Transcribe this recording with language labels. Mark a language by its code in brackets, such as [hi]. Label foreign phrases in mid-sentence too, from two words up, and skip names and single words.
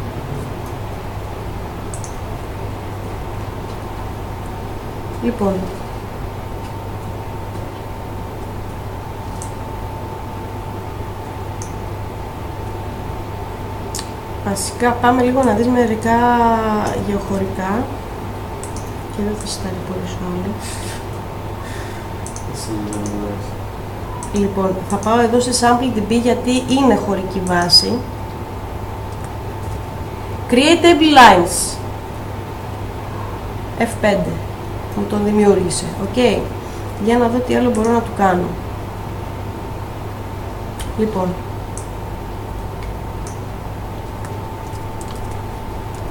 [el] Λοιπόν, βασικά πάμε λίγο να δεις μερικά γεωχωρικά και δεν θα σας ταλαιπωρήσω άλλο. Λοιπόν, θα πάω εδώ σε SampleDB γιατί είναι χωρική βάση. [en] Create table lines. [el] F5. Μου τον δημιούργησε. Ok. Για να δω τι άλλο μπορώ να του κάνω. Λοιπόν.